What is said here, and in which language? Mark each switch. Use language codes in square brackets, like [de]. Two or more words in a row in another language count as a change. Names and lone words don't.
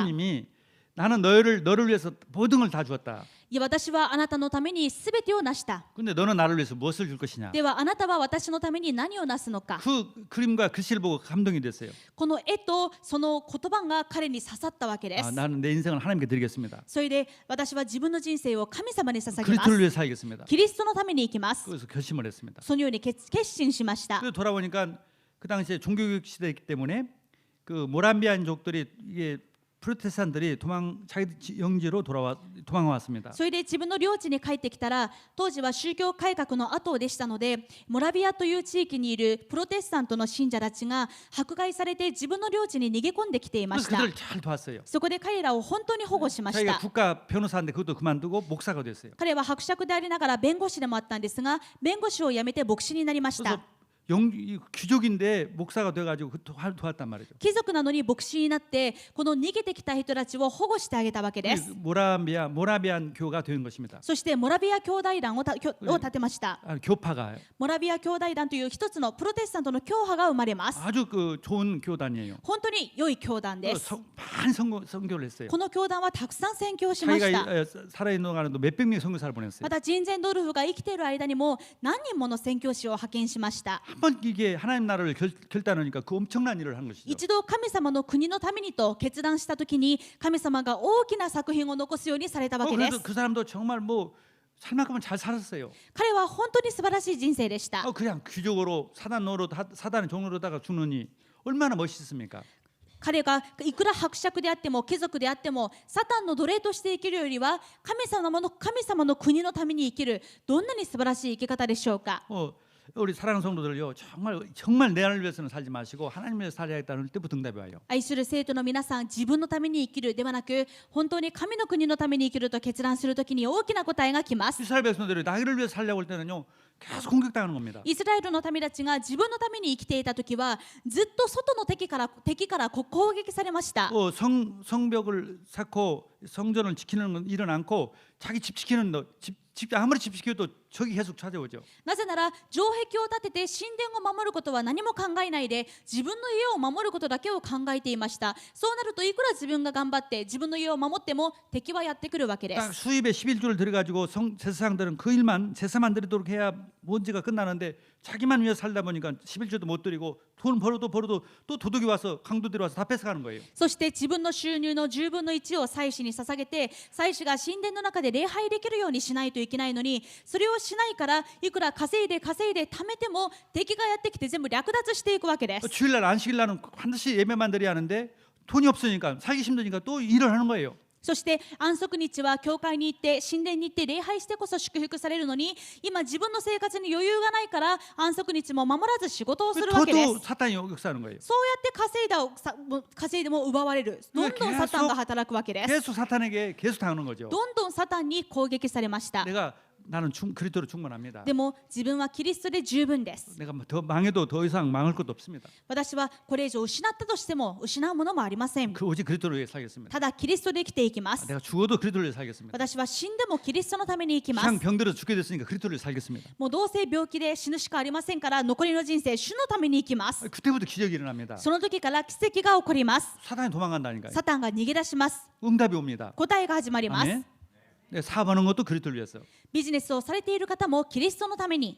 [ko] 예수님이 나는 너를 위해서 모든 걸 다 주었다. [ja] 私はあなたのためにすべてを成した。 [ko] 근데 너는 나를 위해서 무엇을 줄 것이냐? [ja] ではあなたは私のために何をなすのか。 [ko] 그 그림과 글씨를 보고 감동이 됐어요. [ja] この絵とその言葉が彼に刺さったわけです。 [ko] 나는 내 인생을 하나님께 드리겠습니다. [ja] それで私は自分の人生を神様に捧げま [ko] 그리스도를 [ja] す。 [ko] 위해 살겠습니다. [ja] キリストのために生きます。 [ko] 그래서 결심을 했습니다. [ja] そのように決心しました。 [ko] 그래서 돌아보니까 그 당시에 종교교육 시대이기 때문에 그 모람비안족들이 이게 프로테스탄들이 자기 영지로 도망왔습니다. [ja] それで自分の領地に帰ってきたら、当時は宗教改革の後でしたので、モラビアという地域にいるプロテスタントの信者たちが迫害されて自分の領地に逃げ込んできていました。 [ko] 그들을 잘 도왔어요. [ja] そこで彼らを本当に保護しまし [ko] 자기가 [ja] た。 [ko] 국가 변호사인데 그것도 그만두고 목사가 됐어요. [ja] 彼は伯爵でありながら弁護士でもあったんですが、弁護士を辞めて牧師になりました。 [ko] 귀족인데 목사가 돼가지고 도왔단 말이죠. [ja] 貴族なのに牧師になってこの逃げてきた人たちを保護してあげたわけです。 [ko] 모라비안 교가 된 것입니다. [ja] そしてモラビア兄弟団を立てました。 [ko] 교파가 [ja] モラビア兄弟団という一つのプロテスタントの教派が生まれます。 [ko] 아주 좋은 교단이에요. [ja] 本当に良い教団です。 [ko] 많은 선교를 했어요. [ja] この教団はたくさん宣教しました。 [ko] 자기가 살아있는 동안에도 몇백 명의 선교사를 보냈어요. [ja] またジンゼンドルフが生きている間にも何人もの宣教師を派遣しました。 [ko] 한번 이게 하나님 나라를 결단하니까 그 엄청난 일을 한 것이죠. [ja] 一度神様の国のためにと決断したときに神様が大きな作品を残すようにされたわけです。 [ko] 그래도 그 사람도 정말 살 만큼은 잘 살았어요. [ja] 彼は本当に素晴らしい人生でした。 [ko] 그냥 귀족으로 사단의 종로로다가 죽느니 얼마나 멋있습니까? [ja] 彼がいくら伯爵であっても貴族であってもサタンの奴隷として生きるよりは神様の国のために生きるどんなに素晴らしい生き方でしょうか。 [ko] 우리 사랑하는 성도들요 정말 내 나를 위해서는 살지 마시고 하나님 위해서 살아야겠다는 때부터 응답이 와요. [ja] 愛する生徒の皆さん、自分のために生きるではなく本当に神の国のために生きると決断するときに大きな答えが来ます。 [ko] 이스라엘 백성들이 나를 위해서 살려고 할 때는요 계속 공격당하는 겁니다. [ja] イスラエルの民たちが自分のために生きていた時はずっと外の敵から攻撃されました。 [ko] 성벽을 쌓고 성전을 지키는 일은 않고 자기 집 지키는 아무리 집 지켜도 적이 계속 찾아오죠. [ja] なぜなら城壁を立てて神殿を守ることは何も考えないで自分の家を守ることだけを考えていました。そうなるといくら自分が頑張って自分の家を守っても敵はやってくるわけで [ko] 딱 [ja] す。 [ko] 수입에 11조를 들여가지고 제사장들은 그 일만 제사만 드리도록 해야 문제가 끝나는데 자기만 위해 살다 보니까 11조도 못 드리고 돈 벌어도 또 도둑이 와서 강도들이 와서 다 뺏어가는 거예요. [ja] そして自分の収入の10分の1を祭司に捧げて祭司が神殿の中で礼拝できるようにしないといけないのにそれをしないからいくら稼いで貯めても敵がやってきて全部略奪していくわけです。 [ko] 주일날 안식일날은 반드시 예배만 드려야 하는데 돈이 없으니까 살기 힘드니까 또 일을 하는 거예요. [ja] そして安息日は教会に行って神殿に行って礼拝してこそ祝福されるのに今自分の生活に余裕がないから安息日も守らず仕事をするわけです。 [ko] 더더 사탄이 역사하는 거예요. [ja] そうやって稼いでも奪われる。どんどんサタンが働くわけです。 [ko] 계속 사탄에게 계속 당하는 거죠. [ja] どんどんサタンに攻撃されました。 [ko] 나는 그리스도로 충분합니다. [ja] でも自分はキリストで十分です。 [ko] 내가 더 망해도 더 이상 망할 것도 없습니다. [ja] 私はこれ以上失ったとしても失うものもありません。 [ko] 오직 그리스도를 위해 살겠습니다. [ja] ただキリストで生きていきます。 [ko] 내가 죽어도 그리스도를 위해 살겠습니다. [ja] 私は死んでもキリストのために生きます。 [ko] 그냥 병들어 죽게 됐으니까 그리스도를 위해 살겠습니다. [ja] もうどうせ病気で死ぬしかありませんから残りの人生主のために生きます。 [ko] 그때부터 기적이 일어납니다. [ja] その時から奇跡が起こります。 [ko] 사탄이 도망간다니까요. [ja] サタンが逃げ出します。 [ko] 응답이 옵니다. [ja] 答えが始まります。 [ko] 아멘. 네, 사업하는 것도 그리스도를 위해서. [ja] ビジネスをされている方もキリストのために、